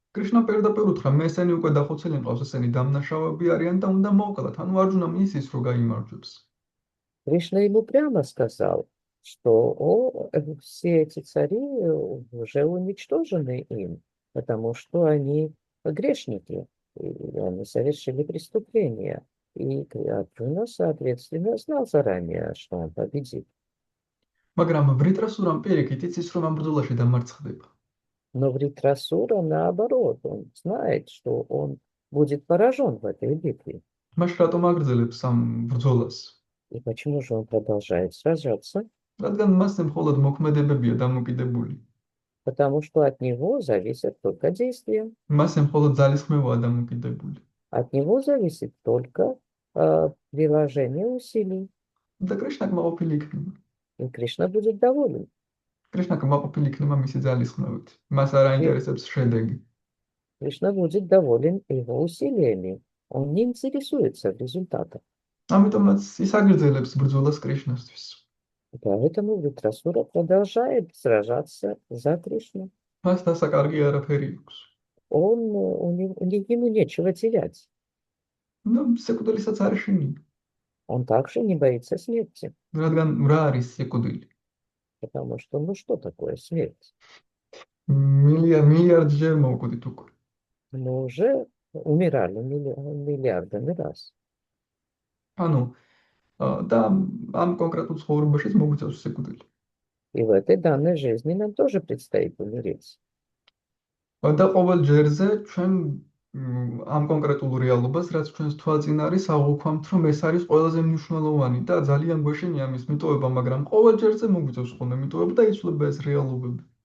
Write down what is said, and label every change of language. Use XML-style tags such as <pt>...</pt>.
<ka>კრიშნა პირდაპირ უთხრა, მე ესენი უკვე დახოცილი მყავს, ესენი დამნაშავეები არიან და უნდა მოვკლათ. ანუ არჯუნამ იცის, რომ გაიმარჯვებს.</ka> <ru>Кришна ему прямо сказал, что все эти цари уже уничтожены им, потому что они грешники, и они совершили преступления. И Арджуна, соответственно, знал заранее, что он победит.</ru> <ka>მაგრამ ვრიტრასურამ პირიქით იცის, რომ ამ ბრძოლაში დამარცხდება.</ka> <ru>Но Вритрасура, наоборот, он знает, что он будет поражен в этой битве.</ru> <ka>მაშ რატომ აგრძელებს ამ ბრძოლას?</ka> <ru>И почему же он продолжает сражаться?</ru> <ka>რადგან მასზე მხოლოდ მოქმედებებია დამოკიდებული.</ka> <ru>Потому что от него зависят только действия.</ru> <ka>მასზე მხოლოდ ძალისხმევაა დამოკიდებული.</ka> <ru>От него зависит только приложение усилий.</ru> <ka>და კრიშნა კმაყოფილი იქნება.</ka> <ru>И Кришна будет доволен.</ru> <ka>კრიშნა კმაყოფილი იქნება მისი ძალისხმევით. მას არ აინტერესებს შედეგი.</ka> <ru>Кришна будет доволен его усилиями. Он не интересуется в результатах.</ru> <ka>ამიტომაც ის აგრძელებს бრძოლას კრიშნასთვის.</ka> <ru>Поэтому Вритрасура продолжает сражаться за Кришну.</ru> <ka>მას დასაკარგი არაფერი აქვს.</ka> <ru>Ему нечего терять.</ru> <ka>ну სიკვდილისაც არ შინია.</ka> <ru>Он также не боится смерти.</ru> <ka>რადგან რა არის სიკვდილი?</ka> <ru>Потому что, что такое смерть?</ru> <ka>მილიარდჯერ მოვკვდით უკვე.</ka> <ru>Мы уже умирали миллиардами раз.</ru> <ka>ანუ და ამ კონკრეტულ ცხოვრებაშიც მოგვიწევს სიკვდილი.</ka> <ru>И в этой данной жизни нам тоже предстоит умереть.</ru> <ka>და ყოველ ჯერზე ჩვენ ამ კონკრეტულ რეალობას, რაც ჩვენს თვალწინ არის, აღვქვამთ, რომ ეს არის ყველაზე მნიშვნელოვანი და ძალიან გვეშინია მის მიტოვება, მაგრამ ყოველ ჯერზე მოგვიწევს ხოლმე მიტოვება და იცვლება ეს რეალობები.</ka>